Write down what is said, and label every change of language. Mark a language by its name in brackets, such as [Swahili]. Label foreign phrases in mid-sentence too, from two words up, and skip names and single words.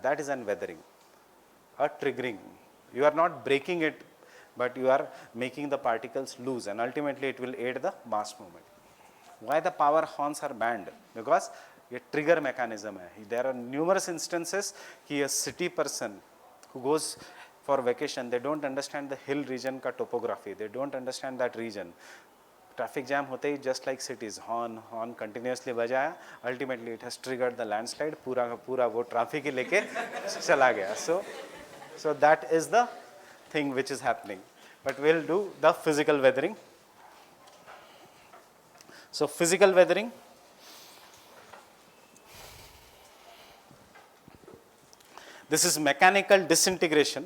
[English] That is an weathering, a triggering. You are not breaking it, but you are making the particles loose, and ultimately it will aid the mass movement. Why the power horns are banned? Because ये trigger mechanism है. There are numerous instances कि a city person who goes for vacation, they don't understand the hill region ka topography, they don't understand that region. Traffic jam [Hindi] होते ही [English] just like cities, horn continuously bajaya, ultimately it has triggered the landslide, [Hindi] पूरा का पूरा वो ट्रैफिक ही लेके चला गया. [English] So that is the thing which is happening. But we'll do the physical weathering. So physical weathering, this is mechanical disintegration.